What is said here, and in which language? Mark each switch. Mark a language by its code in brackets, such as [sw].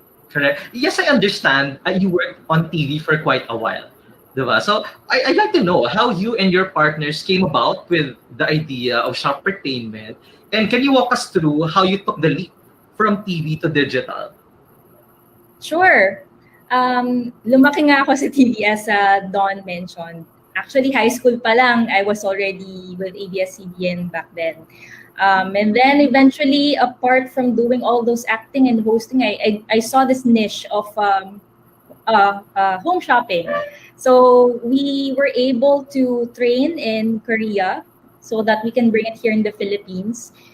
[en] Correct. Yes, I understand. You worked on TV for quite a while. Diba? So I'd like to know how you and your partners came about with the idea of Shoppertainment. And can you walk us through how you took the leap from TV to digital? Sure. [tl] Lumaki nga ako sa TV [en] as Dawn mentioned. Actually, [tl] high school pa lang, [en] I was already with ABS-CBN back then. And then eventually, apart from doing all those acting and hosting, I saw this niche of home shopping. So we were able to train in Korea so that we can bring it here in the Philippines.